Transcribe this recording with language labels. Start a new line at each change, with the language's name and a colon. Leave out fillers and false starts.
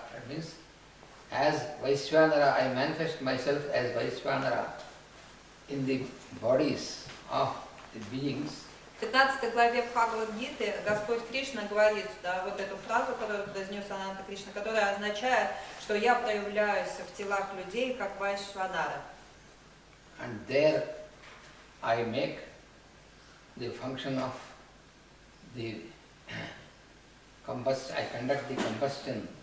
English: That means, as Vaishvanara, I manifest myself as Vaishvanara in the bodies of the beings.
Russian: В 15 главе Бхагавад-гиты Господь Кришна говорит, да, вот эту фразу, которую произнес Ананта Кришна, которая означает, что я проявляюсь в телах людей, как Вайшванара.
English: And there I make the function of the combustion, I conduct the combustion.